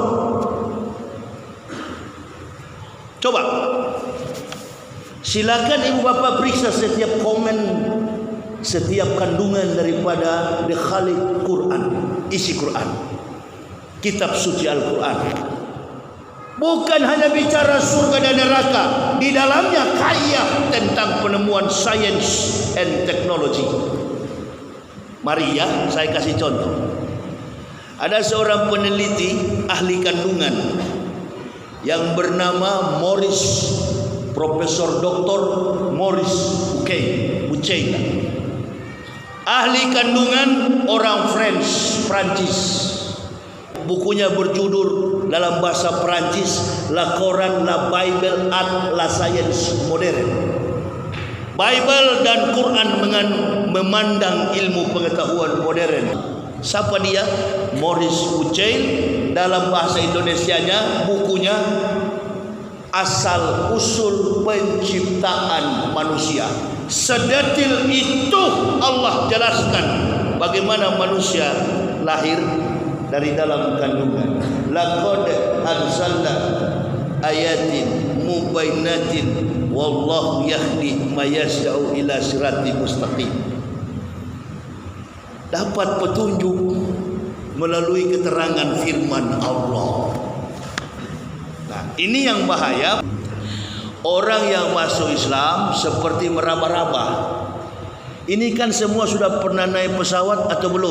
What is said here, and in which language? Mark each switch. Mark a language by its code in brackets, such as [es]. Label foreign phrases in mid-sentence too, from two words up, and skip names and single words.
[id] Coba silakan ibu bapak periksa setiap komen, setiap kandungan daripada The Khalid Quran, isi Quran, kitab suci Al-Quran. Bukan hanya bicara surga dan neraka, di dalamnya kaya tentang penemuan [en] science and technology. [id] Mari ya, saya kasih contoh. Ada seorang peneliti ahli kandungan yang bernama Profesor Dr. Maurice Bucaille. Ahli kandungan orang Prancis. Bukunya berjudul dalam bahasa Prancis La Coran, La Bible at La Science Moderne. Bible dan Quran memandang ilmu pengetahuan modern. Siapa dia? Maurice Bucaille. Dalam bahasa Indonesianya bukunya Asal Usul Penciptaan Manusia. Sedetil itu Allah jelaskan bagaimana manusia lahir dari dalam kandungan. [ar] لقد أنزلنا آيات مبينات والله يهدي من يشاء إلى صراط مستقيم. [id] Dapat petunjuk melalui keterangan firman Allah. Nah, ini yang bahaya. Orang yang masuk Islam seperti meraba-raba. Ini kan semua sudah pernah naik pesawat atau belum?